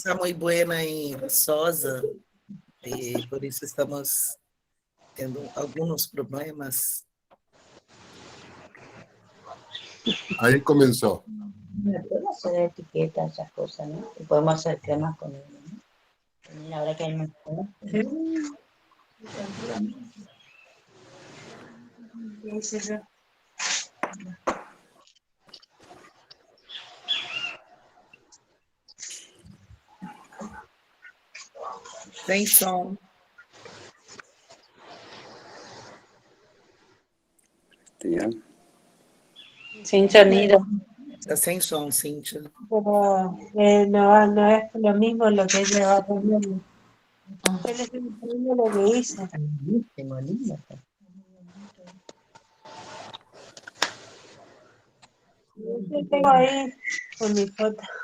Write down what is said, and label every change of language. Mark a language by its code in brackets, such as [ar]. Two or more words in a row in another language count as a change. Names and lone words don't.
[pt] está muito boa em Sosa, e por isso estamos tendo alguns problemas. [es] Ahí comenzó. Podemos hacer etiquetas, esas cosas, ¿no? Y podemos hacer cremas con ello, ¿no? Mira, ahora que hay más cosas. [pt] Sem som. [es] Ya. Sin sonido. [pt] Está sem som, Cíntia. [es] Pero no es lo mismo lo que ella va a poner. Yo le estoy poniendo lo que hice. Tengo lindo. Yo tengo ahí con mi foto.